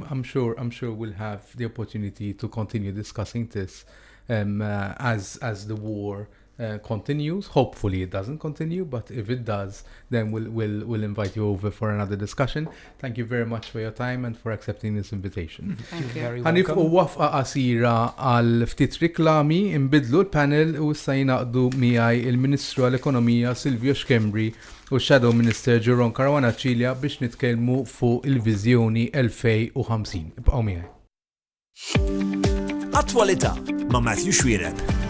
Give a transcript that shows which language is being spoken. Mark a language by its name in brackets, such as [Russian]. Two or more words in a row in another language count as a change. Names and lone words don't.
[English] I'm sure we'll have the opportunity to continue discussing this as the war continues. Hopefully it doesn't continue, but if it does, then we'll invite you over for another discussion. Thank you very much for your time and for accepting this invitation. Thank you. Very Ħanif u welcome. [Maltese] wafqa qasira għal ftit riklami imbidlu l-panel u issa jnaqdu miegħi il-Ministru għall-Ekonomija Silvio Schembri u [English] Shadow Minister [Maltese] Jerome Caruana Cilia biex nitkellmu fuq il-Viżjoni 2050. Ibqgħu miegħi. Attwalità ma' Matthew Schwireb.